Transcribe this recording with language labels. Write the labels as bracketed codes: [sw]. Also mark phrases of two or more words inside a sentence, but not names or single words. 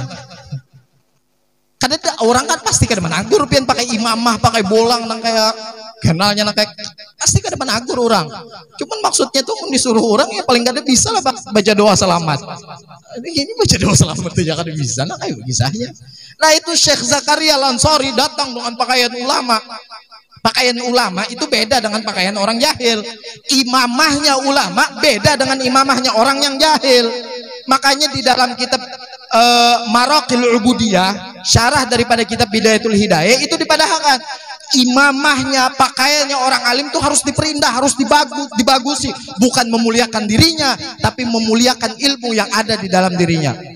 [bjn] Kadang orang kan pasti kada menagur pian pakai imamah, pakai bolang nang kayak kenalnya nang kayak pasti kada menagur orang. Cuman maksudnya tuh disuruh orang ya paling kada bisa lah baca doa selamat. Ini baca doa selamat tuh ya kada bisa nah kayak bisanya. [id] Nah itu Syekh Zakaria Al-Ansari datang dengan pakaian ulama. Pakaian ulama itu beda dengan pakaian orang jahil. Imamahnya ulama beda dengan imamahnya orang yang jahil. Makanya di dalam kitab Maraqil Ubudiyah, syarah daripada kitab Bidayatul Hidayah itu dipadahkan imamahnya, pakaiannya orang alim itu harus diperindah, harus dibagusi, bukan memuliakan dirinya tapi memuliakan ilmu yang ada di dalam dirinya.